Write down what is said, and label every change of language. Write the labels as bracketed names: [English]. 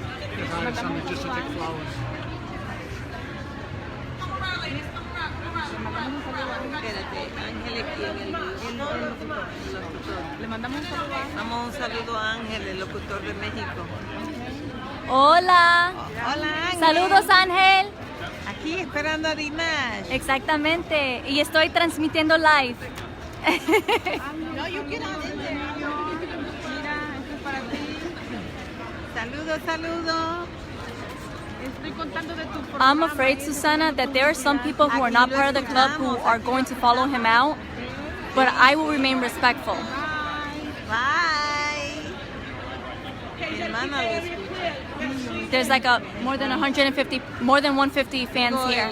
[English] Because I had somebody just to take flowers. [Spanish] Espérate, Ángel aquí en el locutor. Le mandamos un saludo. Damos un saludo a Ángel, el locutor de México. Hola. Hola Ángel. Saludos, Ángel. Aquí esperando a Dimash. Exactamente. Y estoy transmitiendo live. [English] No, you get on in there. [Spanish] Mira, esto es para ti. Saludos, saludos. Estoy contando de tu programa. [English] I'm afraid, Susana, that there are some people who are not part of the club who are going to follow him out, but I will remain respectful. Bye. [Spanish] Mi hermana lo escucha. [English] There's like more than 150 fans here.